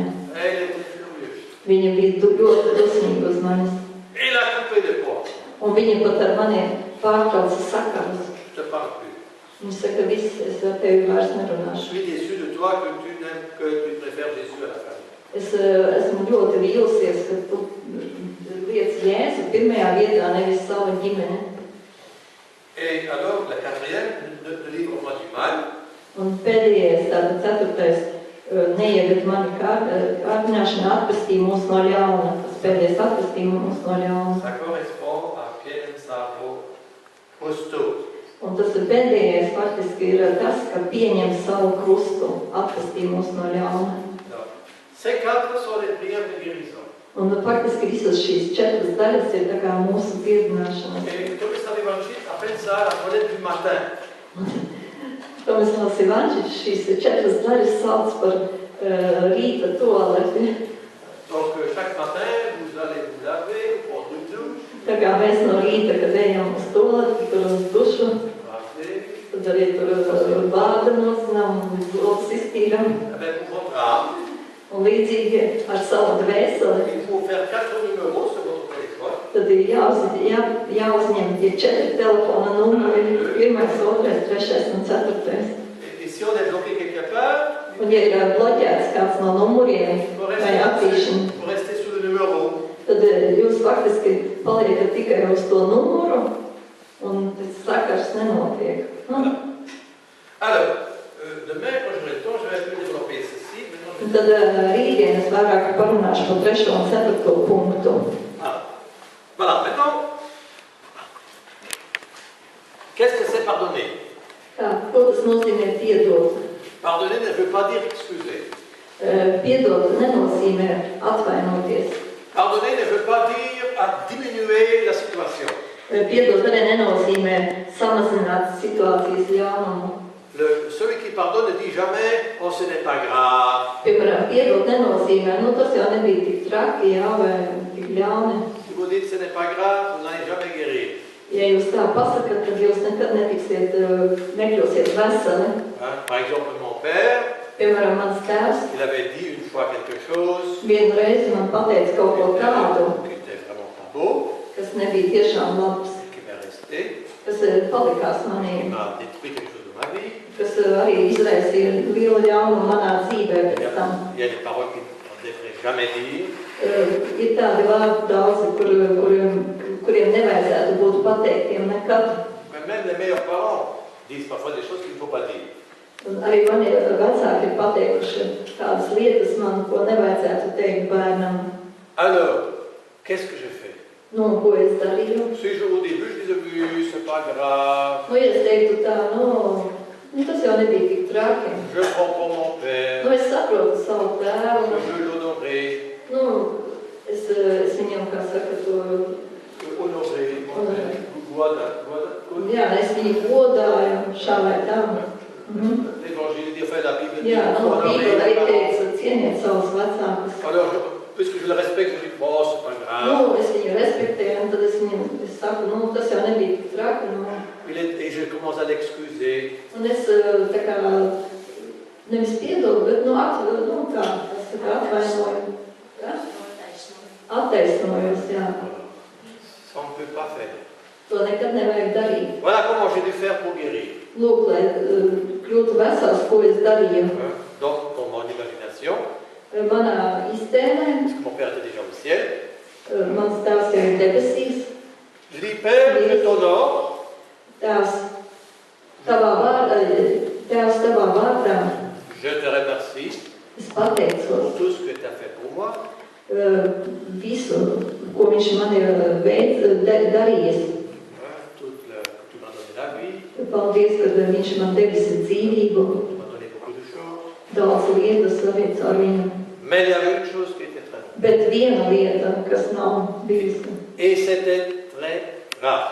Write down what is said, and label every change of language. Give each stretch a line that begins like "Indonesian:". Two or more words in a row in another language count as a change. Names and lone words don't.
French: Elle était furieuse.
Latvian: Viņa bija ļoti dusmīga uz manis.
French: Elle a coupé les ponts.
Latvian: Un viņa pat ar mani pārtrauca sakarus.
French: Je te parle plus.
Latvian: Viņa saka, viss, es ar tevi vairs
French: Je
Latvian: nerunāšu.
French: suis déçu de toi que tu n'aimes que tu préfères Jésus à la famille.
Latvian: Es esmu ļoti vīlusies, ka tu liec Jēzu pirmajā vietā, nevis savu ģimeni.
French: Et alors, la quatrième, ne livre-moi du mal.
Latvian: Un pēdējais, tātad ceturtais, neieved mani kārdināšana, atpestīja mūs no ļauna. Tas pēdējais atpestīja mūs no ļauna.
French: Ça correspond à Pierre Savo costaud.
Latvian: Un tas pēdējais faktiski ir tas, ka pieņem savu krustu, atpestīja mūs no ļauna.
French: Ces quatre sont les prières de guérison.
Latvian: Un faktiski visas šīs 4 daļas ir tā kā mūsu dziedināšana.
French: Et comme ça l'évangile appelle ça la toilette du matin.
Latvian: Tomislavs Evanģelis šīs 4 daļas sauc par rīta toaleti.
French: Donc chaque matin, vous allez vous laver, vous prendre une douche.
Latvian: Tā kā mēs no rīta, kad ejam uz toaleti, tur uz dušu, tad arī tur bāda nozinām un lopas iztīram.
French: Avec votre âme.
Latvian: Un līdzīgi ar savu dvēseli.
French: Il faut faire 4 numéros sur votre téléphone.
Latvian: Tad ir jāuzņem tie 4 telefona numuri, 1, 2, 3 un 4.
French: Et si on est bloqué quelque part,
Latvian: Un ja ir bloķēts kāds no numuriem
French: il faut
Latvian: vai attīšana,
French: rester sur le numéro.
Latvian: tad jūs faktiski paliekat tikai uz to numuru un tas sakars nenotiek. Alors, demain, quand j'aurai le temps, je vais un peu développer ceci. Un tad rītdien es vairāk parunāšu par 3. un 4. punktu.
French: Voilà, maintenant, qu'est-ce que c'est pardonner?
Latvian: Ko tas nozīmē piedot?
French: Pardonner ne veut pas dire excuser.
Latvian: Piedot nenozīmē atvainoties.
French: Pardonner ne veut pas dire à diminuer la situation.
Latvian: Piedot arī nenozīmē samazināt situācijas ļaunumu.
French: Celui qui pardonne ne dit jamais « oh, ce n'est pas grave ».
Latvian: Piemēram, piedot nenozīmē, tas jau nebija tik traki, jā, vai tik ļauni.
French: Si vous dites « ce n'est pas grave », vous n'allez jamais guérir.
Latvian: Ja jūs tā pasakat, tad jūs nekad netiksiet, nekļūsiet veseli.
French: Par exemple, mon père,
Latvian: Piemēram, mans tēvs
French: il avait dit une fois quelque chose
Latvian: vienu reizi man pateica kaut ko tādu,
French: qui était vraiment pas beau,
Latvian: kas nebija tiešām labs,
French: qui m'est resté,
Latvian: kas palikās manī,
French: qui m'a détruit quelque chose de ma vie.
Latvian: kas arī izraisīja lielu ļaunumu manā dzīvē pēc tam.
French: Il y a des paroles qu'on ne devrait jamais dire.
Latvian: Ir tādi vārdi daudzi, kuriem nevajadzētu būt pateiktiem nekad.
French: Mais même les meilleurs parents disent parfois des choses qu'il ne faut pas dire.
Latvian: Un arī mani vecāki ir pateikuši tādas lietas man, ko nevajadzētu teikt bērnam.
French: Alors, qu'est-ce que je fais?
Latvian: Ko es darīju?
French: Si je au début je disais oui, c'est pas grave.
Latvian: Ja es teiktu tā, tas jau nebija tik traki.
French: Je prends pour mon père.
Latvian: Es saprotu savu tēvu.
French: Je veux l'honorer.
Latvian: Es viņam, kā saka, to...
French: Honorer, mon père.
Latvian: Goda. Jā, es viņu godāju šā vai tam.
French: L'évangile dit, enfin la Bible dit,
Latvian: Jā,
French: honorer
Latvian: Bībele
French: les
Latvian: arī
French: parents.
Latvian: teica, cieniet savus vecākus.
French: Alors, puisque je le respecte, je dis, bon, c'est pas grave.
Latvian: Es viņu respektēju, un tad es saku, tas jau nebija tik traki.
French: Et je commence à l'excuser.
Latvian: Un es tā kā nevis piedodu, bet atvainoju. Attaisnojos, jā.
French: Ça on ne peut pas faire.
Latvian: To nekad nevajag darīt.
French: Voilà comment j'ai dû faire pour guérir.
Latvian: Lūk, lai kļūtu vesels, ko es darīju.
French: Donc, pour mon imagination,
Latvian: Manā iztēlē,
French: parce que mon père était déjà au ciel,
Latvian: mans tēvs jau ir debesīs,
French: je dis, Père, je t'honore.
Latvian: tēvs tavā vārdā,
French: Je te remercie
Latvian: es pateicos
French: pour tout ce que tu as fait pour moi.
Latvian: Visu, ko viņš man ir darījis.
French: Tu m'as donné la vie,
Latvian: Paldies, ka viņš man devis dzīvību,
French: tu m'as donné beaucoup de choses.
Latvian: daudz lietas arī ar viņu.
French: Mais il y avait une chose qui était très bonne.
Latvian: Bet viena lieta, kas nav bijusi,
French: Et c'était très grave.